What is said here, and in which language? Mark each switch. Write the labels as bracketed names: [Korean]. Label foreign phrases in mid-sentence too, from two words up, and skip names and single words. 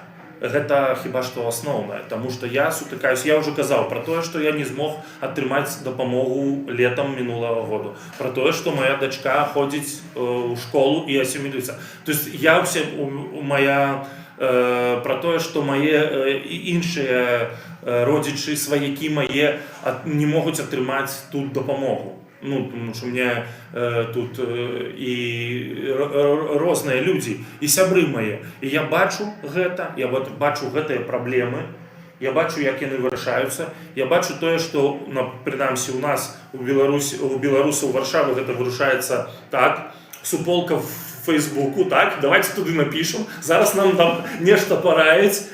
[Belarusian] Гэта хіба што асноўнае, таму што я сутыкаюсь, я ўжо казаў пра тое, што я не змог атрымаць дапамогу летам мінулага году, пра тое, што моя дачка ходзіць у школу і асімілюецца. [Russian] То есть [Belarusian] я пра тое, што мае іншыя родзічы, сваякі мае не могуць атрымаць тут дапамогу. Ну, [Ukrainian] тому що [Belarusian] мне тут і розныя людзі, і сябры мае. І я бачу гэта, я бачу гэтыя праблемы, я бачу, як яны вырашаюцца, я бачу тое, што, прынамсі, у нас, у беларусаў Варшавы гэта вырашаецца так, суполка в Фейсбуку, так, давайте туды напішам, зараз нам там нешта параіць.